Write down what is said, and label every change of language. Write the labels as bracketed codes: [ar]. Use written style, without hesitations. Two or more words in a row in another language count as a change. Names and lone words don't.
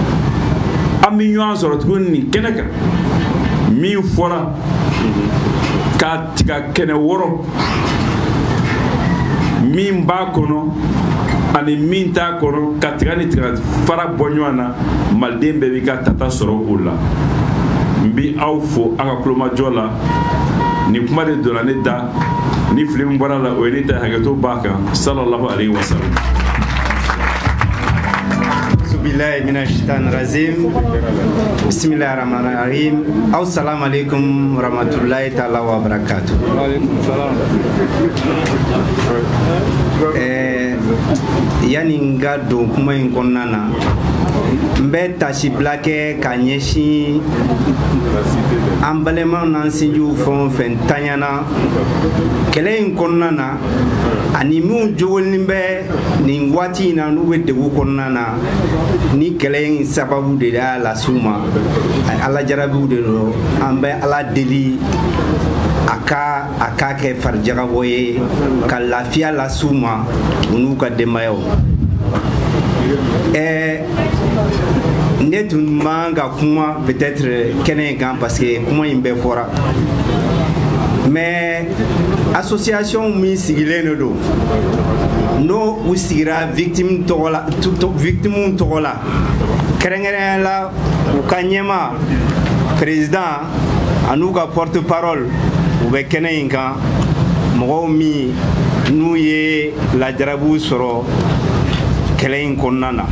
[bm] an bɛ ɲɔgɔn sɔrɔ tuguni nin kɛnɛ kan min fɔra k'a tiga kɛnɛ wɔrɔ min b'a kɔnɔ ani min t'a kɔnɔ ka tiga ni tiga fara bɔ ɲɔgɔn na maliden bɛɛ b'i ka tata sɔrɔ o la n bi aw fo a ka kulomajɔ la nin kuma de donna ne da ni fili min bɔra la o ye ne ta hakɛto b'a kan [ar] صلى الله عليه وسلم. بالله من الشيطان الرجيم بسم الله الرحمن الرحيم السلام عليكم ورحمة الله تعالى وبركاته. وعليكم السلام. [bm] Yani nga don kuma in kɔnɔna na n bɛ tasibila kɛ ka ɲɛsin an balimaw n'an sinjiw fɛn o fɛn tanyana kɛlɛ in kɔnɔna na ani minnu jogolen bɛ nin waati in na n'u bɛ degun kɔnɔna na ni kɛlɛ in sababu de y'a las'u ma ala jarabiw de don an bɛ ala deli a ka kɛ farijagabɔ ye ka lafiya las'u ma u n'u ka denbayaw. Ne tun man ka kuma peut-être kɛnɛ in kan [fr] parce que [bm] kuma in bɛɛ fɔra [fr] mais association [bm] min sigilen de don n'o u sigira victime tɔgɔ la victime tɔgɔ la kɛrɛnkɛrɛnya la u ka ɲɛma président an'u ka [fr] porte parole [bm] u bɛ kɛnɛ in kan mɔgɔw min n'u ye lajarabiw sɔrɔ kɛlɛ in kɔnɔna na.